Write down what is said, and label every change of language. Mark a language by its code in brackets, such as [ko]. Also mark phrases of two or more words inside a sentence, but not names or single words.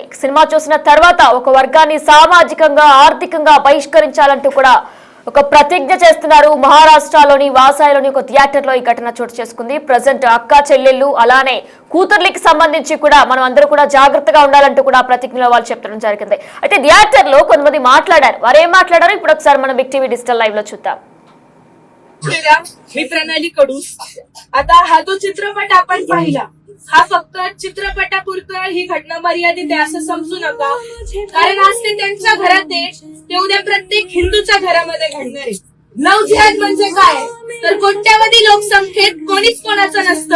[te] సినిమా చూసిన తర్వాత ఒక వర్గాన్ని సామాజికంగా ఆర్థికంగా బహిష్కరించాలంటూ కూడా ఒక ప్రతిజ్ఞ చేస్తున్నారు. మహారాష్ట్రలోని వాసాయిలోని ఒక థియేటర్ లో ఈ ఘటన చోటు చేసుకుంది. ప్రజెంట్ అక్క చెల్లెళ్ళు అలానే కూతుర్లకి సంబంధించి కూడా మనం అందరూ కూడా జాగ్రత్తగా ఉండాలంటూ కూడా ప్రతిజ్ఞలో వాళ్ళు చెప్పడం జరిగింది. అయితే థియేటర్ లో కొంతమంది మాట్లాడారు. వారు ఏం మాట్లాడారు ఇప్పుడు ఒకసారి మనం బిగ్ టీవీ డిజిటల్ लैव लो చూద్దాం. [mr] मी प्रणाली कडू. आता हा जो चित्रपट आपण पाहिला, हा फक्त चित्रपटापुरतं ही घटना मर्यादित आहे असं समजू नका. कारण आज ते त्यांच्या घरात आहे, ते उद्या प्रत्येक हिंदूच्या घरामध्ये घडणार आहे. लव जिहाद म्हणजे काय तर कोट्यावधी लोकसंख्येत कोणीच कोणाचं नसतं.